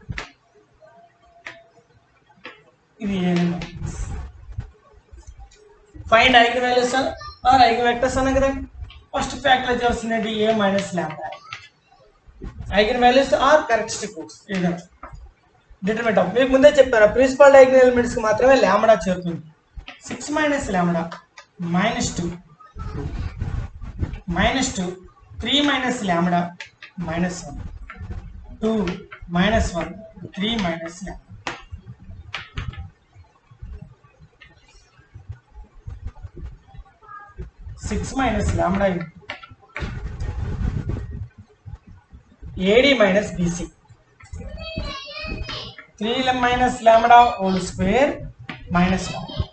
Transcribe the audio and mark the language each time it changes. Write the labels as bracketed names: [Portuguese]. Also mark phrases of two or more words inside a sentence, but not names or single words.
[English] ఇది find eigen values or eigen vectors [Telugu] అన్నా కదా. [English] first factor చేయాల్సింది A minus lambda. eigen values or characteristic roots determinant of. [Telugu] మీకు ముందే చెప్పాను [English] principal diagonal elements [Telugu] కి మాత్రమే లాంబ్డా చేరుతుంది. [English] 6 minus లాంబ్డా minus 2 3 minus lambda minus 1 2 minus 1 3 minus lambda. Six minus lambda AD minus BC 3 minus lambda whole square minus 1